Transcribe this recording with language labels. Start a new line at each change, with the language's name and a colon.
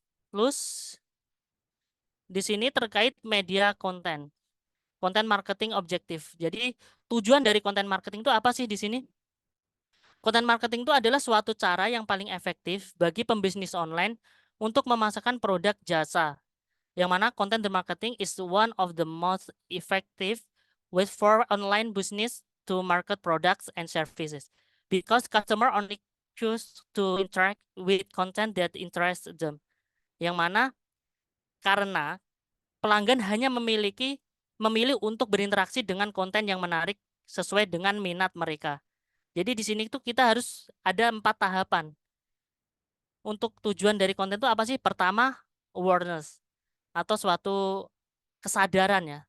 Indonesian: Terus di sini terkait media konten, konten marketing objektif. Jadi tujuan dari konten marketing itu apa sih di sini? Konten marketing itu adalah suatu cara yang paling efektif bagi pembisnis online untuk memasarkan produk jasa. Yang mana
English: content marketing is one of the most effective ways for online business to market products and services. Because customer only choose to interact with content that interests them.
Indonesian: Yang mana karena pelanggan hanya memilih untuk berinteraksi dengan konten yang menarik sesuai dengan minat mereka. Jadi di sini tuh kita harus ada 4 tahapan. Untuk tujuan dari konten itu apa sih? Pertama, awareness atau suatu kesadaran ya.